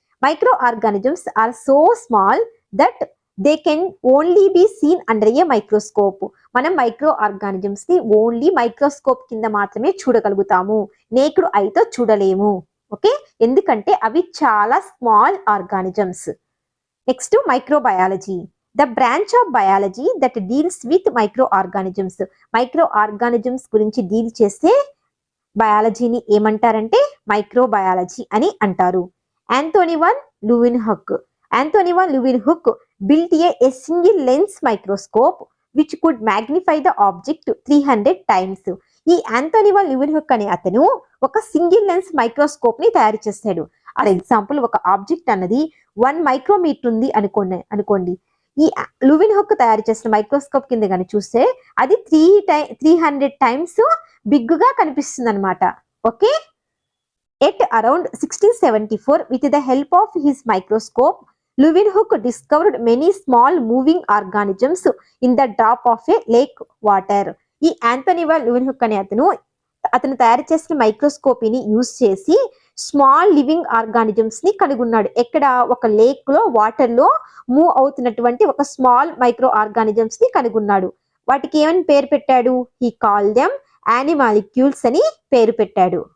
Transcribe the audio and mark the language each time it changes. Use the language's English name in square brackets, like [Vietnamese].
[English] Micro organisms are so small that they can only be seen under a microscope. [Telugu] మనం micro organisms ని only microscope కింద మాత్రమే చూడగలుగుతాము, naked ఐతో చూడలేము. Okay, ఎందుకంటే అవి చాలా small organisms. [English] Next microbiology. The branch of biology that deals with microorganisms. [Telugu] మైక్రోఆర్గానిజమ్స్ గురించి డీల్ చేసే బయాలజీని ఏమంటారంటే మైక్రోబయాలజీ అని అంటారు. [English] Anthony van Leeuwenhoek. Anthony van Leeuwenhoek built a single lens microscope which could magnify the object 300 times. [Telugu] ఈ Anthony van ల్యూవెన్హుక్ అనే అతను ఒక single lens microscope ని తయారు చేశాడు. ఫర్ ఎగ్జాంపుల్, ఒక ఆబ్జెక్ట్ అన్నది 1 మైక్రోమీటర్ ఉంది అనుకోండి. ఈ ల్యూవెన్హుక్ తయారు చేసిన మైక్రోస్కోప్ కింద కానీ చూస్తే అది 300 టైమ్స్ బిగ్ గా కనిపిస్తుంది అనమాట. [English] Okay, at around 1674 with the help of his microscope Leeuwenhoek discovered many small moving organisms in the drop of a lake water. [Telugu] ఈ ఆంథోనీ వాన్ ల్యూవెన్హుక్ అనే అతను తయారు చేసిన మైక్రోస్కోపీని యూజ్ చేసి స్మాల్ లివింగ్ ఆర్గానిజమ్స్ ని కనుగొన్నాడు. ఎక్కడ? ఒక లేక్ లో, వాటర్ లో మూవ్ అవుతున్నటువంటి ఒక స్మాల్ మైక్రో ఆర్గానిజమ్స్ ని కనుగొన్నాడు. వాటికి ఏమని పేరు పెట్టాడు? [English] he call them animalcules [Telugu] అని పేరు పెట్టాడు.